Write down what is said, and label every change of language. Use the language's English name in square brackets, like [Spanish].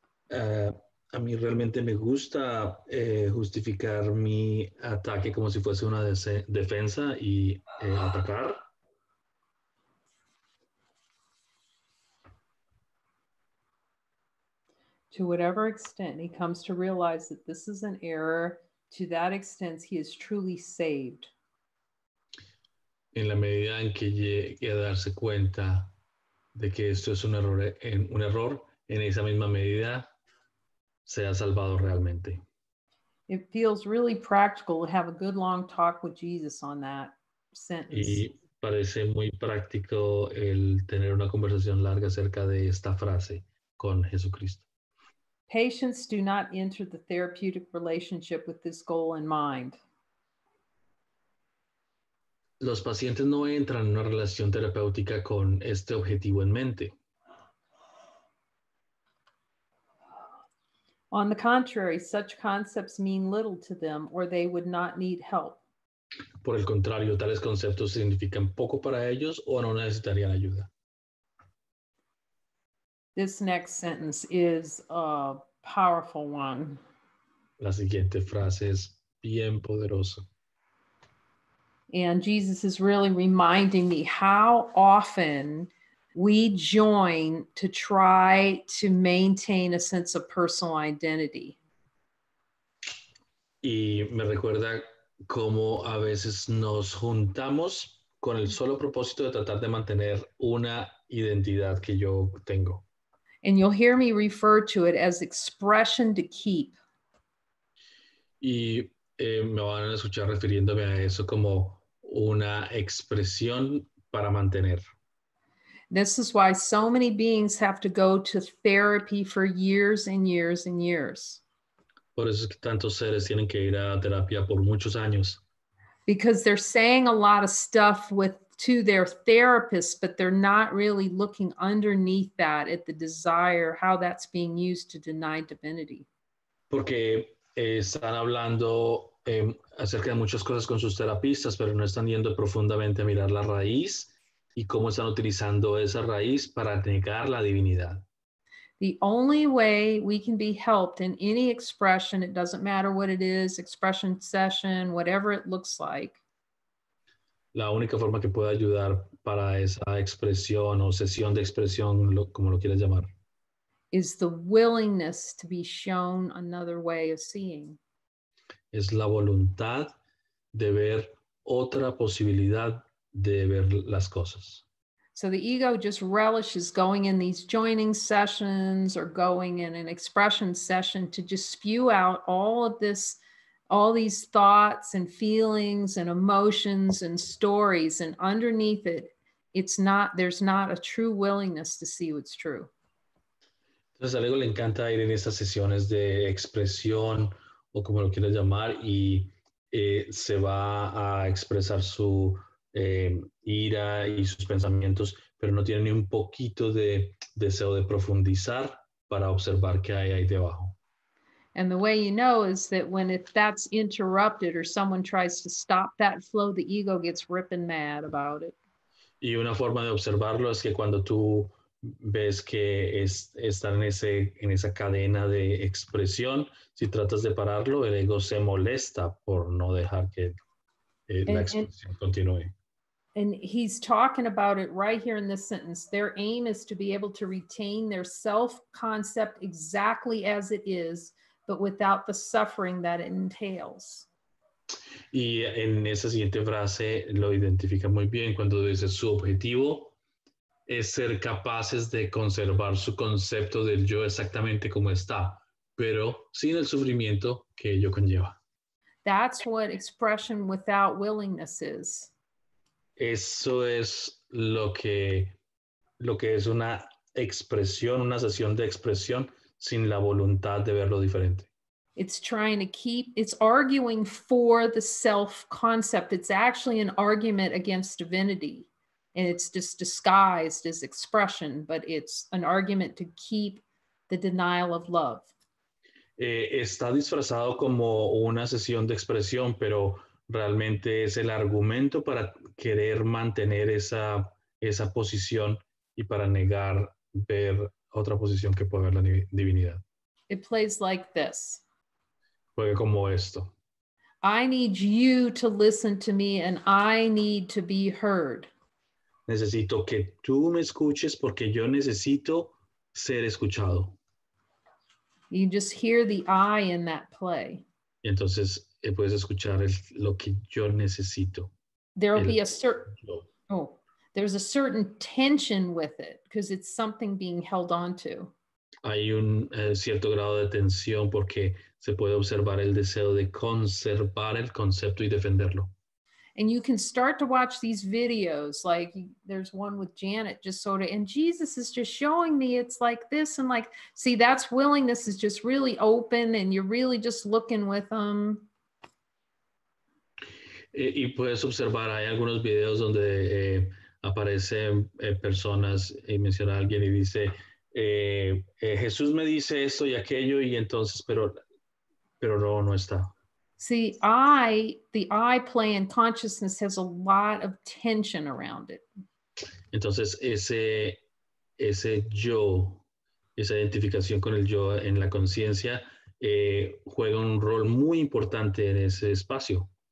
[Spanish] A mí realmente me gusta justificar mi ataque como si fuese una defensa y atacar. [English] To whatever extent he comes to realize that this is an error, to that extent he is truly saved. [Spanish] En la medida en que llegue a darse cuenta de que esto es un error, en esa misma medida se ha salvado realmente. [English] It feels really practical to have a good long talk with Jesus on that sentence. [Spanish] Y parece muy práctico el tener una conversación larga acerca de esta frase con Jesucristo. [English] Patients do not enter the therapeutic relationship with this goal in mind. [Spanish] Los pacientes no entran en una relación terapéutica con este objetivo en mente. [English] On the contrary, such concepts mean little to them or they would not need help. [Spanish] Por el contrario, tales conceptos significan poco para ellos o no necesitarían ayuda. [English] This next sentence is a powerful one. [Spanish] La siguiente frase es bien poderosa. [English] And Jesus is really reminding me how often we join to try to maintain a sense of personal identity. [Spanish] Y me recuerda cómo a veces nos juntamos con el solo propósito de tratar de mantener una identidad que yo tengo. [English] And you'll hear me refer to it as expression to keep. [Spanish] Y me van a escuchar refiriéndome a eso como una expresión para mantener. [English] This is why so many beings have to go to therapy for years and years and years. [Spanish] Por eso es que tantos seres tienen que ir a terapia por muchos años. [English] Because they're saying a lot of stuff to their therapist, but they're not really looking underneath that at the desire, how that's being used to deny divinity. [Spanish] Porque están hablando acerca de muchas cosas con sus terapistas, pero no están yendo profundamente a mirar la raíz y cómo están utilizando esa raíz para negar la divinidad. [English] The only way we can be helped in any expression, it doesn't matter what it is, expression session, whatever it looks like. [Spanish] La única forma que puede ayudar para esa expresión o sesión de expresión, como lo quieras llamar, [English] is the willingness to be shown another way of seeing. [Spanish] es la voluntad de ver otra posibilidad de ver las cosas. [English] So the ego just relishes going in these joining sessions or going in an expression session to just spew out all of this, all these thoughts and feelings and emotions and stories. And underneath it, there's not a true willingness to see what's true. [Spanish] Entonces al ego le encanta ir en estas sesiones de expresión o como lo quieras llamar y se va a expresar su ira y sus pensamientos, pero no tiene ni un poquito de deseo de profundizar para observar qué hay ahí debajo. [English] And the way you know is that if that's interrupted or someone tries to stop that flow, the ego gets ripping mad about it. [Spanish] Y una forma de observarlo es que cuando tú ves que está en esa cadena de expresión, si tratas de pararlo, el ego se molesta por no dejar que la expresión continúe. [English] And he's talking about it right here in this sentence. Their aim is to be able to retain their self-concept exactly as it is, but without the suffering that it entails. [Spanish] Y en esa siguiente frase lo identifica muy bien cuando dice su objetivo es ser capaces de conservar su concepto del yo exactamente como está, pero sin el sufrimiento que ello conlleva. [English] That's what expression without willingness is. [Spanish] Eso es lo que es una expresión, una sesión de expresión sin la voluntad de verlo diferente. [English] It's trying to keep, it's arguing for the self concept. It's actually an argument against divinity. And it's just disguised as expression, but it's an argument to keep the denial of love. [Spanish] Está disfrazado como una sesión de expresión, pero realmente es el argumento para querer mantener esa posición y para negar ver otra posición que puede ver la divinidad. [English] It plays like this. [Spanish] Juega como esto. [English] I need you to listen to me and I need to be heard. [Spanish] Necesito que tú me escuches porque yo necesito ser escuchado. [English] You just hear the I in that play. [Spanish] Y entonces puedes escuchar lo que yo necesito. [English] There'll be a certain, there's a certain tension with it because it's something being held on to. [Spanish] Hay un cierto grado de tensión porque se puede observar el deseo de conservar el concepto y defenderlo. [English] And you can start to watch these videos, like there's one with Janet, just sort of, and Jesus is just showing me it's like this, and like, see, that's willingness is just really open, and you're really just looking with them. [Spanish] Y puedes observar, hay algunos videos donde aparecen personas y menciona a alguien y dice, Jesús me dice esto y aquello, y entonces, pero no está. [English] See, the I play in consciousness has a lot of tension around it. [Spanish] Entonces, ese yo, esa identificación con el yo en la conciencia, juega un rol muy importante en ese espacio.